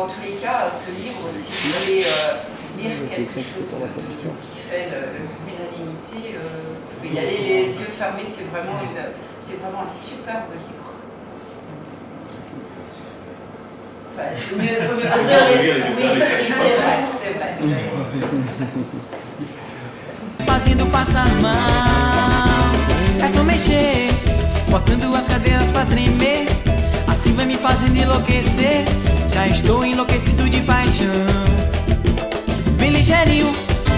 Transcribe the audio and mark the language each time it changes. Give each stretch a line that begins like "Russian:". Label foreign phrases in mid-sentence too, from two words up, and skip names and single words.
French: Enfin, en tous les cas, ce livre, si vous voulez lire quelque chose qui fait l'unanimité, vous pouvez y aller les yeux fermés, c'est vraiment un superbe livre. Enfin, il vaut mieux ouvrir les yeux. Oui, c'est vrai.
Portuguese: Fazendo passar mal, é só mexer, botando as cadeiras pra tremer. Assim vai me fazendo enlouquecer. Já estou enlouquecido de paixão. Vem ligeirinho.